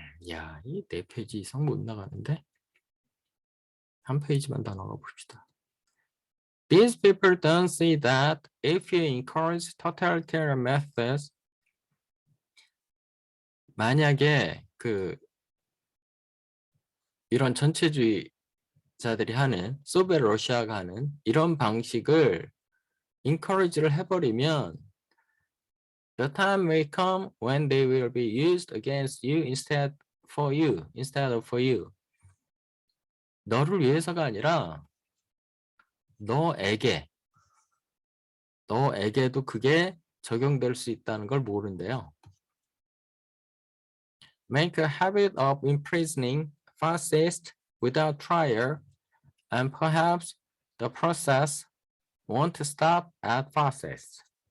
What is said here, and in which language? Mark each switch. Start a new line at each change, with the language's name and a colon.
Korean: 야, 이 4페이지 이상 못 나가는데? 한 페이지만 더 나가 봅시다.
English: These people don't see that if you encourage totalitarian methods,
Korean: 만약에 그 이런 전체주의자들이 하는 소비에트 러시아가 하는 이런 방식을 encourage를 해버리면
English: the time will come when they will be used against you instead of for you.
Korean: 너를 위해서가 아니라 너에게도 그게 적용될 수 있다는 걸 모른대요.
English: Make a habit of imprisoning fascists without trial, and perhaps the process won't stop at fascists.